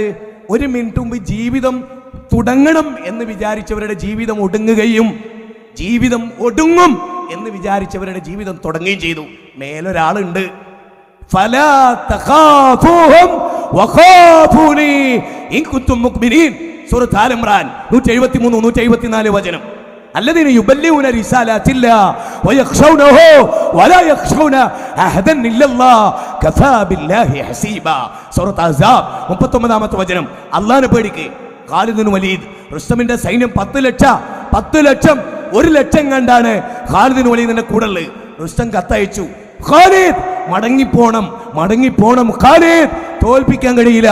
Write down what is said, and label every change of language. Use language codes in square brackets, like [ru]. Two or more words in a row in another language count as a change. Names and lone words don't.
[ml] 1 മിനിറ്റ് മുമ്പ് ജീവിതം തുടങ്ങണം എന്ന് വിചാരിച്ചവരുടെ ജീവിതം ഒടുങ്ങുകയും, ജീവിതം ഒടുങ്ങും എന്ന് വിചാരിച്ചവരുടെ ജീവിതം തുടങ്ങുകയും ചെയ്തു. മേലൊരാളുണ്ട്. [ar] فلا تخافوهم وخافون إن كنتم مؤمنين. [ml] സൂറത്ത് ആൽ ഇംറാൻ 173 174 വചനം. [ar] الذين يبلغون رسالات الله ويخشونه ولا يخشون أحدا إلا الله كفى بالله حسيبا. [ml] സൂറത്ത് അഹ്സാബ് 39 വചനം. അല്ലാഹുവിനെ പേടിക്ക്. ഖാലിദ് ബിൻ വലീദ്, റുസ്തമിന്റെ സൈന്യം 10 ലക്ഷം 1 ലക്ഷം കണ്ടാണ് ഖാലിദ് ബിൻ വലീദിന്റെ കൂടെയുള്ളത്. റുസ്തം കത്തയച്ചു, ഖാലിദ് മടങ്ങിപ്പോണം ഖാലിദ്, തോൽപ്പിക്കാൻ കഴിയില്ല.